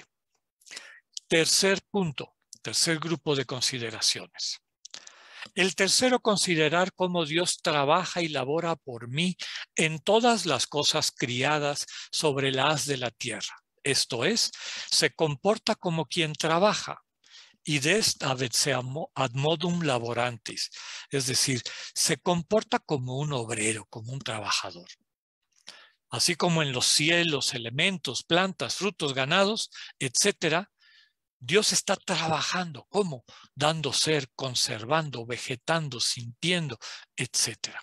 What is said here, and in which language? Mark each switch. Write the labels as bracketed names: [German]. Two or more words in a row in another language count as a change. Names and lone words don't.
[Spanish] Tercer punto, tercer grupo de consideraciones. El tercero, considerar cómo Dios trabaja y labora por mí en todas las cosas criadas sobre la haz de la tierra. Esto es, se comporta como quien trabaja. Y de esta [Latin] ad modum laborantis, [Spanish] es decir, se comporta como un obrero, como un trabajador. Así como en los cielos, elementos, plantas, frutos, ganados, etcétera, Dios está trabajando. ¿Cómo? Dando ser, conservando, vegetando, sintiendo, etcétera.